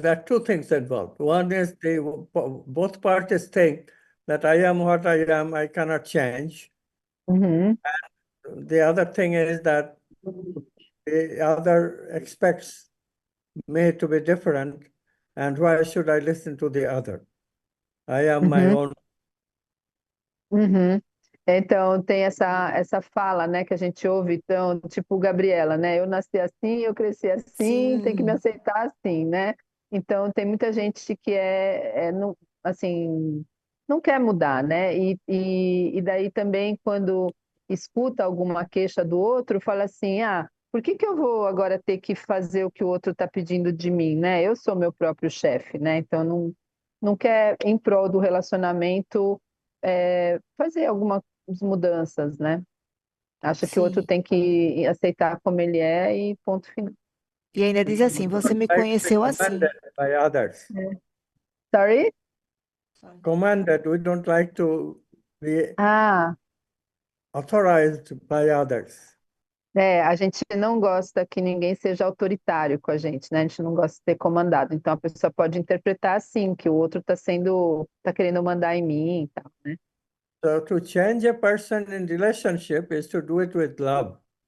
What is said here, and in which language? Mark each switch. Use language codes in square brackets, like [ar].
[en] there are two things involved. One is both parties think that I am what I am, I cannot change. Uhum. The other thing is that the other expects me to be different, and why should I listen to the other? I am my Uhum. own. Uhum. [pt] Então, tem essa fala, né, que a gente ouve, então, tipo Gabriela, né? Eu nasci assim, eu cresci assim, tem que me Sim, aceitar assim, né? Então, tem muita gente que não, assim, não quer mudar, né? E daí também, quando escuta alguma queixa do outro, fala assim, por que que eu vou agora ter que fazer o que o outro está pedindo de mim, né? Eu sou meu próprio chefe, né? Então, não quer, em prol do relacionamento, fazer algumas mudanças, né? Acha que o outro sim. tem que aceitar como ele é e ponto final. E ainda diz assim: você [en] don't [pt] me [en] like to be [pt] conheceu [en] commanded [pt] assim. [en] by others. Sorry? Commanded, we don't like to be Ah, authorized by others. [pt] a gente não gosta que ninguém seja autoritário com a gente, né? A gente não gosta de ser comandado. Então a pessoa pode interpretar assim, que o outro tá querendo mandar em mim e tal, né? [en] So to change a person in relationship is to do it with love.